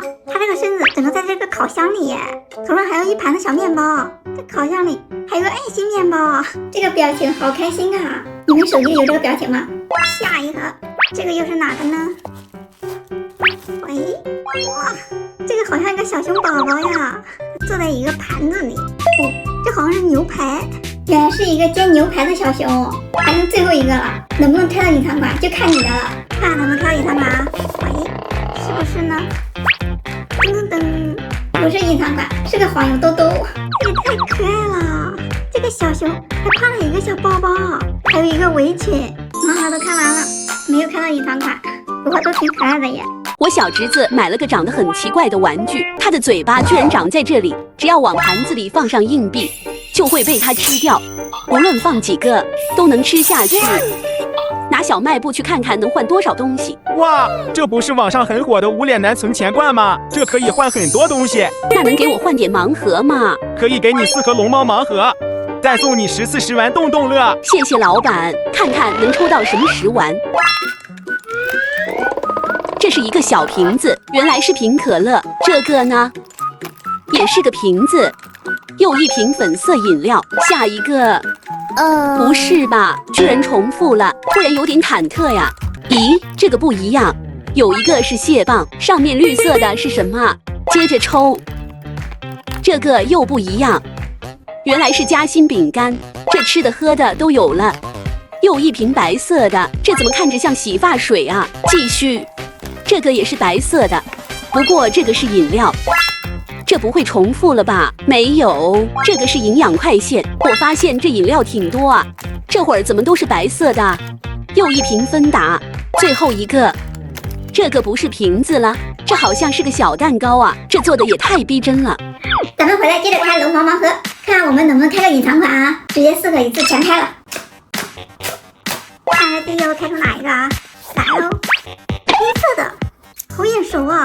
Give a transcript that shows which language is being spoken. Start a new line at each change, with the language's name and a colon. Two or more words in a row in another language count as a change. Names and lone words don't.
Chinese: 它這個身子整個在這個烤箱裡耶，頭上還有一盤的小麵包。這烤箱裡還有個愛心麵包，這個表情好開心啊！你們手機有這個表情嗎？下一個，這個又是哪個呢？喂，哇，這個好像一個小熊寶寶呀，坐在一個盤子裡。哦，這好像是牛排，原來是一個煎牛排的小熊。還剩最後一個了，能不能挑到隱藏款就看你的了。看能不能挑隱藏款啊？喂，是不是呢？噔噔噔，不是隱藏款，是個黃油兜兜。這也太可愛了！這個小熊還挎了一個小包包，還有一個圍裙。盲盒都看完了，沒有看到隱藏款，不過都挺可愛的耶。我小侄子買了個長得很奇怪的玩具，他的嘴巴居然長在這裡，只要往盤子裡放上硬幣，就會被它吃掉，無論放幾個都能吃下去。拿小賣部去看看能換多少東西。哇，這不是網上很火的無臉男存錢罐嗎？這可以換很多東西。那能給我換點盲盒嗎？可以給你4盒龍貓盲盒，再送你10次10丸動動樂。謝謝老闆，看看能抽到什麼10丸。這是一個小瓶子，原來是瓶可樂。這個呢，也是個瓶子，又一瓶粉色飲料。下一個，不是吧？居然重複了，突然有點忐忑呀。咦，這個不一樣，有一個是蟹棒，上面綠色的是什麼？接着抽，這個又不一樣，原來是夾心餅乾，這吃的喝的都有了。又一瓶白色的，這怎麼看着像洗髮水啊？繼續，這個也是白色的，不過這個是飲料，這不會重複了吧？沒有，這個是營養快線。我發現這飲料挺多啊，這會兒怎麼都是白色的？又一瓶芬達，最後一個，這個不是瓶子了，這好像是個小蛋糕啊，這做的也太逼真了。咱們回來接着開龍毛盲盒，看看我们能不能開個隱藏款啊！直接4個一次全開了。看看第一個開出哪一個啊？來嘍，黑色的，好眼熟啊！